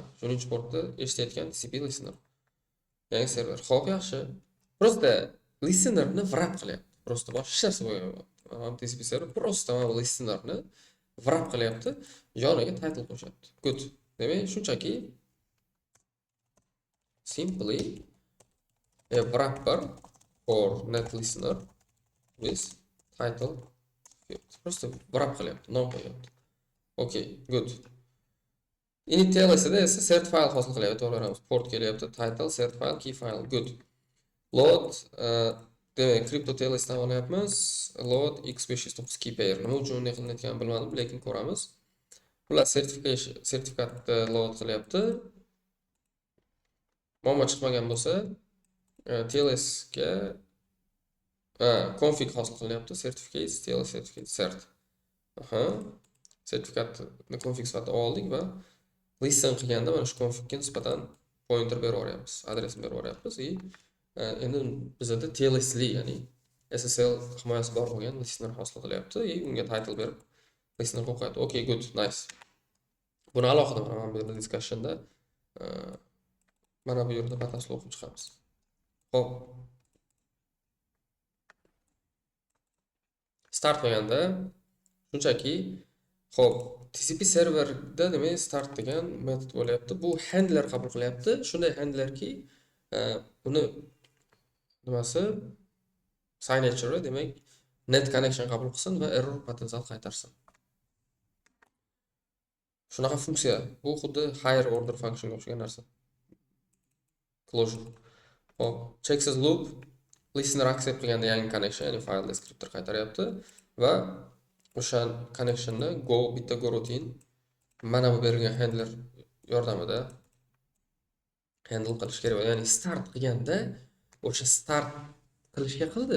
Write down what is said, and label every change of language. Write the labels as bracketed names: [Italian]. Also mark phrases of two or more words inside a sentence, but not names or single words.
[Uzbek] Shuning portda eshitayotgan TCP listener. Yangi server. Xo'p, yaxshi. Просто listenerni wrap qilyapti. Просто boshqa hech narsa bo'lmayapti. Mana TCP server просто mana listenerni wrap qilyapti, yoniga title qo'shyapti. [English] Good. [Uzbek] Demak, shunchaki [English] simply a wrapper for net listener with title field. [Uzbek] Просто wrap qilyapti, nom qo'yapti. [English] Okay, good. [Uzbek] Init TLS-da esa [English] cert file [Uzbek] hosil qilyapti, to'g'ri, port kelyapti, [English] title, cert file, key file. Good. [Uzbek] Load demak, crypto TLS-dan olyapmiz. [English] Load x509 key pair. [Uzbek] Nima uchun bunday qilinayotganini bilmadim, lekin ko'ramiz. Ular sertifikatni load qilyapti. Muammo chiqmagan bo'lsa, TLS ga config hosil qilyapti. [English] Certificates, TLS certificate cert. [Uzbek] Sertifikatni config sifatida oldik va listen qilganda mana shu configga nisbatan pointer berib yuboryapmiz, adresni berib yuboryapmiz. Endi bizda TLSli, ya'ni SSL himoyasi bor bo'lgan listener hosil qilyapti. Unga title berib listener qo'yadi. [English] Okay, good, nice. [Uzbek] Buni alohida mana bu yerda discussionda mana bu yerda batafsil o'qib chiqamiz. Xo'p. Start qilganda shunchaki xo'p, TCP serverda demak start degan metod bo'lyapti. Bu handler qabul qilyapti. Shunday handlerki, uni nimasi signature demak net connection qabul qilsin va error potensial qaytarsin. Shunaqa funksiya. Bu xuddi [English] higher order function [Uzbek] o'xshagan narsa. [English] Closure. [Uzbek] Hop, [English] checks loop listener accept [Uzbek] qilganda yangi connection, ya'ni file descriptor qaytaryapti va o'sha connectionni bitta go routine mana bu berilgan handler yordamida handle qilish kerak. Ya'ni start qilganda o'sha start qilishga qildi.